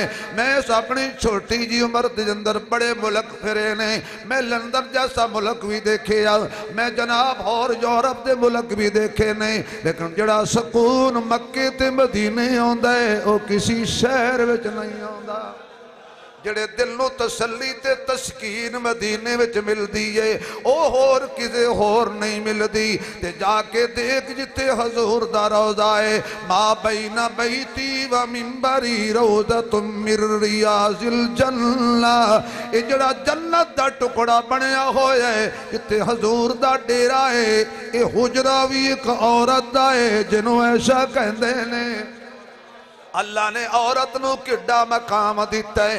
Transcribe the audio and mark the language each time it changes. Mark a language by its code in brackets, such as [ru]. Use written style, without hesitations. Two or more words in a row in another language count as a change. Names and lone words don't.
[pa] میں اپنی چھوٹی جی عمر دے اندر بڑے ملک پھرے نے، میں لندن جیسا ملک بھی دیکھے آ، میں جناب اور یورپ دے ملک بھی دیکھے نے، لیکن جیہڑا سکون مکے تے مدینے وو کسی شہر وچ نہیں آندا. جیہڑے دل نوں تسلی تے تسکین مدینے وچ ملدی ہے اوہ ہور کسے ہور نہیں ملدی. تے جا کے دیکھ جتھے حضور دا روضہ ہے, [ar] ما بين بيتي ومنبري روضة من رياض الجنة, [pa] یہ جیہڑا جنت دا ٹکڑا بنیا ہویا ہے جتھے حضور دا ڈیرا ہے، یہ حجرہ بھی اک عورت دا ہے جنہوں ایسا کہتے نے. اللہ نے عورت نوں کِڈا مقام دتا ہے.